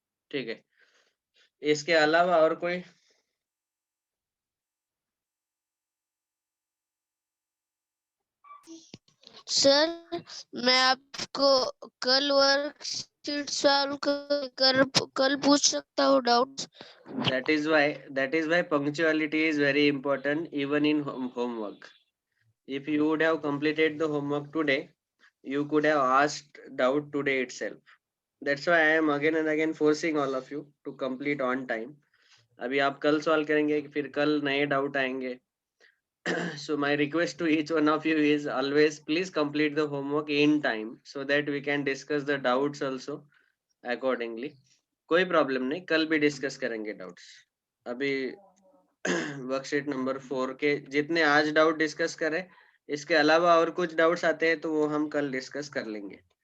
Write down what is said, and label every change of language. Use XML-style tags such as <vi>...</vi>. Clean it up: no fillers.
<hi>ठीक है, इसके अलावा और कोई? सर मैं आपको कल वर्कशीट सॉल्व कर कल पूछ सकता हूँ doubts?</hi> <en>That is why punctuality is very important even in homework. If you would have completed the homework today, you could have asked doubt today itself. That's why I am again and again forcing all of you to complete on time.</en> <hi>अभी आप कल solve करेंगे, फिर कल नए doubt आएंगे।</hi> <en>So my request to each one of you is always please complete the homework in time so that we can discuss the doubts also accordingly.</en> <hi>कोई problem नहीं, कल भी डिस्कस करेंगे डाउट्स। अभी वर्कशीट नंबर 4 के जितने आज डाउट डिस्कस करें, इसके अलावा और कुछ डाउट्स आते हैं तो वो हम कल डिस्कस कर लेंगे।</hi>